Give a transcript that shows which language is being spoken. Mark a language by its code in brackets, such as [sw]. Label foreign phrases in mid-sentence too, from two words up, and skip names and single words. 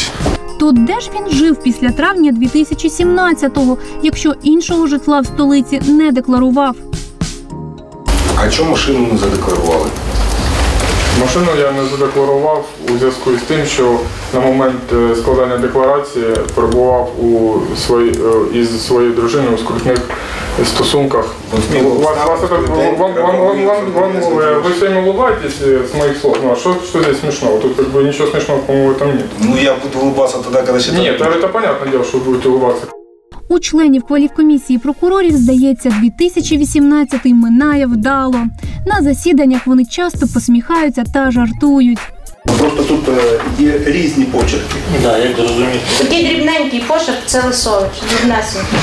[uk] То де ж він жив після травня 2017-го, якщо іншого житла в столиці не декларував? А чому машину не задекларували? Машину я не задекларував у зв'язку з тим, що на момент складання декларації перебував із своєю дружиною у скрутних стосунках. [ru] Вы всеми улыбаетесь с моих слов, ну а что здесь смешного? Тут как бы ничего смешного, по-моему, в этом нет. Ну я буду улыбаться тогда, когда считаю. Нет, это понятное дело, что вы будете улыбаться. [uk] У членів кваліфкомісії прокурорів, здається, 2018 минає вдало. На засіданнях вони часто посміхаються та жартують. Просто тут є різні почерки. Так, як зрозуміти. Такий дрібненький почерк – це Лисович, дрібнесенький.